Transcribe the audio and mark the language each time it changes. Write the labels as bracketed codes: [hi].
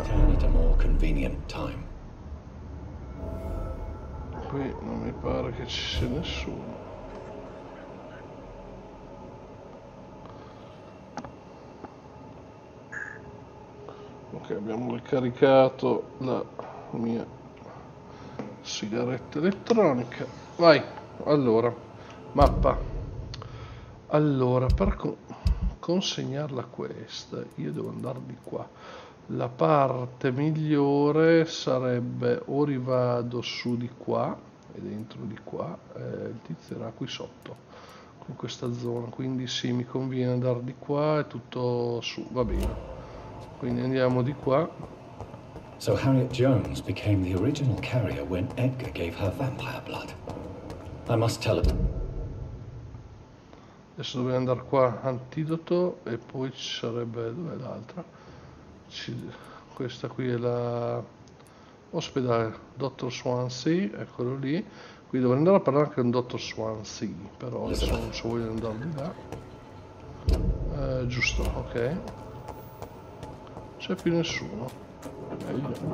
[en] Turn at a more convenient time. [it] Qui non mi pare che ci sia nessuno. Ok, abbiamo ricaricato la mia sigaretta elettronica. Vai, allora, mappa. Allora, per consegnarla questa, io devo andare di qua. La parte migliore sarebbe o rivado su di qua e dentro di qua, il tizio era qui sotto, in questa zona, quindi sì, mi conviene andare di qua e tutto su, va bene. Quindi andiamo di qua. [en] So Harriet Jones became the original carrier when Edgar gave her vampire blood. I must tell her. [it] Adesso dobbiamo andare qua, antidoto, e poi ci sarebbe, dov'è l'altra? Questa qui è la ospedale Dottor Swansea, eccolo lì. Qui dovrei andare a parlare anche con Dottor Swansea, però adesso non ci voglio andare di là. Giusto, ok. C'è più nessuno. Meglio.